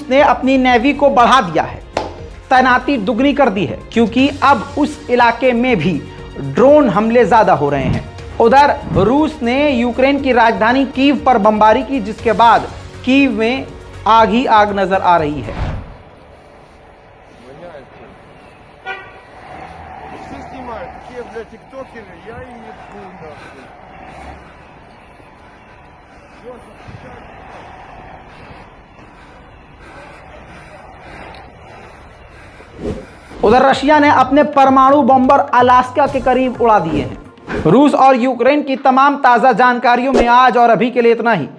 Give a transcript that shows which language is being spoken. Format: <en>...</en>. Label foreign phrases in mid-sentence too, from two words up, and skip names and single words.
<hi>ने अपनी नेवी को बढ़ा दिया है, तैनाती दुगनी कर दी है, क्योंकि अब उस इलाके में भी ड्रोन हमले ज्यादा हो रहे हैं। उधर रूस ने यूक्रेन की राजधानी कीव पर बमबारी की, जिसके बाद कीव में आग ही आग नजर आ रही है।</hi> <ru>Все снимают, такие, блядь, тиктокеры, я и не буду.</ru> <hi>उधर रशिया ने अपने परमाणु बॉम्बर अलास्का के करीब उड़ा दिए हैं। रूस और यूक्रेन की तमाम ताज़ा जानकारियों में आज और अभी के लिए इतना ही।</hi>